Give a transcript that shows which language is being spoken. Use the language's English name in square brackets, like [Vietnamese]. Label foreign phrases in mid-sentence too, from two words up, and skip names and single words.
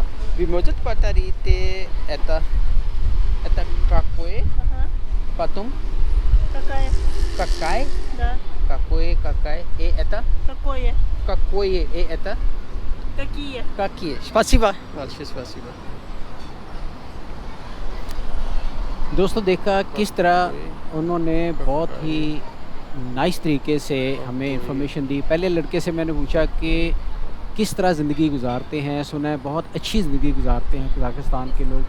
[Russian] Вы можете повторить это какое? Потом? Какая? Да. Какая? И это? Какое? Какое? И это? Какие? Спасибо. Большое спасибо. [Urdu] دوستو دیکھا کس طرح انہوں نے بہت ہی نائس طریقے سے ہمیں انفارمیشن دی. پہلے لڑکے سے میں نے پوچھا کہ کس طرح زندگی گزارتے ہیں، سنا ہے بہت اچھی زندگی گزارتے ہیں قزاقستان کے لوگ.